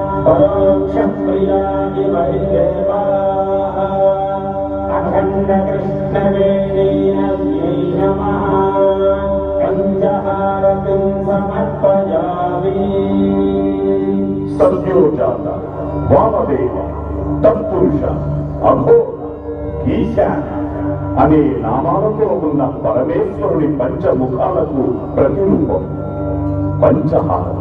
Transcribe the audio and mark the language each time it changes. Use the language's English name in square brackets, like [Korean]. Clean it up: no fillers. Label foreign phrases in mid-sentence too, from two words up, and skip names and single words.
[Sanskrit] परोक्षप्रिया इव हि देवाः अखण्डकृष्णवेणीनव्यै नमः पञ्चहारतिं समर्पयामि। सद्योजात, [Telugu] వామదేవ, తత్పురుష, అఘోర, ఈశాన అనే నామాలతో ఉన్న పరమేశ్వరుని పంచముఖాలకు ప్రతిరూపం పంచహారతి.